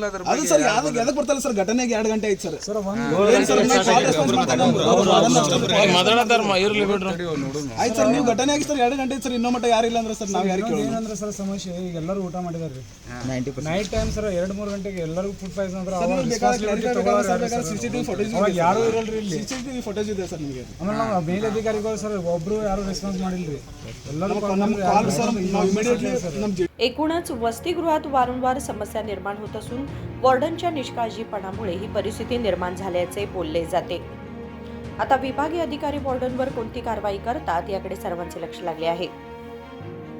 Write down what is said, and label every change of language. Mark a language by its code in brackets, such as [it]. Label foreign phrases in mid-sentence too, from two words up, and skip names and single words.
[kn] ಅದು ಸರ್ ಯಾವ್ದಕ್ಕೆ ಬರ್ತಾಯಿಲ್ಲ ಸರ್, ಘಟನೆಗೆ 2 ಗಂಟೆ ಆಯ್ತು ಸರ್। ಆಯ್ತು ಸರ್, ನೀವು ಘಟನೆ ಆಗಿ ಸರ್ 2 ಗಂಟೆ ಆಯ್ತು ಸರ್, ಇನ್ನೂ ಮಟ್ಟ ಯಾರಿಲ್ಲ ಅಂದ್ರೆ ಸರ್ ನಾವು ಯಾರಿಗೆ ಕೇಳೋಣ? ಏನಂದ್ರೆ ಸರ್ ಸಮಸ್ಯೆ, ಈಗ ಎಲ್ಲರೂ ಊಟ ಮಾಡಿದಾರೆ 90% [en] night time [kn] ಸರ್ 2-3 ಗಂಟೆಗೆ ಎಲ್ಲರಿಗೂ [en] food poison [kn] ಅಂದ್ರೆ [en] CCTV footage [kn] ಯಾರು ಇರಲ್ರಿ ಇಲ್ಲಿ, [en] CCTV footage [kn] ಇದೆ ಸರ್ ನಿಮಗೆ। ಆಮೇಲೆ ನಾವು ಮೇಲಧಿಕಾರಿಗಳು ಸರ್ ಒಬ್ರು ಯಾರು ರೆಸ್ಪಾನ್ಸ್ ಮಾಡಿಲ್ರಿ, ಎಲ್ಲರೂ [mr] एकूणच वसतिगृहात वारंवार समस्या निर्माण होत असून वॉर्डनच्या निष्काळजीपणामुळे ही परिस्थिती निर्माण झाल्याचे बोलले जाते। आता विभागीय अधिकारी वॉर्डनवर कोणती कारवाई करतात याकडे सर्वांचे लक्ष लागले आहे।